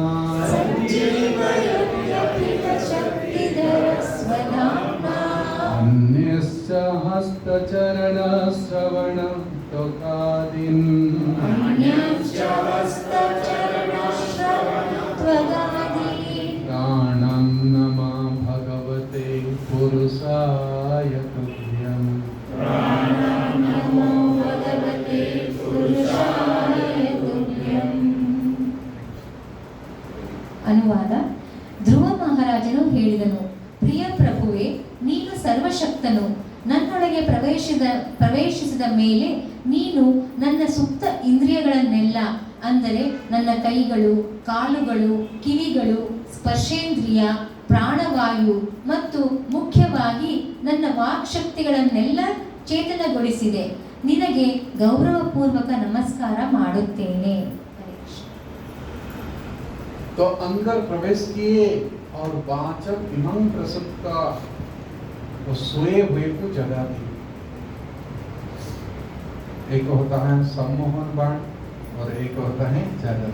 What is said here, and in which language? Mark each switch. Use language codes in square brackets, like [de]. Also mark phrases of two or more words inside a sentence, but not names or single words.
[sa] अन्यश्च हस्तचरण श्रवण त्वकादीन् प्राणं नमः भगवते पुरुषाय तुभ्यम्। [kn] ಅನುವಾದ. ಧ್ರುವ ಮಹಾರಾಜನು ಹೇಳಿದನು, ಪ್ರಿಯ ಪ್ರಭುವೇ, ನೀನು ಸರ್ವಶಕ್ತನು. ನನ್ನೊಳಗೆ ಪ್ರವೇಶಿಸಿದ ಮೇಲೆ ನೀನು ನನ್ನ ಸುಪ್ತ ಇಂದ್ರಿಯಗಳನ್ನೆಲ್ಲ, ಅಂದರೆ ನನ್ನ ಕೈಗಳು, ಕಾಲುಗಳು, ಕಿವಿಗಳು, ಸ್ಪರ್ಶೇಂದ್ರಿಯ, ಪ್ರಾಣವಾಯು ಮತ್ತು ಮುಖ್ಯವಾಗಿ ನನ್ನ ವಾಕ್ಶಕ್ತಿಗಳನ್ನೆಲ್ಲ ಚೇತನಗೊಳಿಸಿದೆ. ನಿನಗೆ ಗೌರವಪೂರ್ವಕ ನಮಸ್ಕಾರ ಮಾಡುತ್ತೇನೆ. [hi] तो अंदर प्रवेश किए और [sa] वाचक इमं प्रसुप्त [hi] वो सोए हुए को जगा दी। एक होता है सम्मोहन बाण और एक होता है जागरण।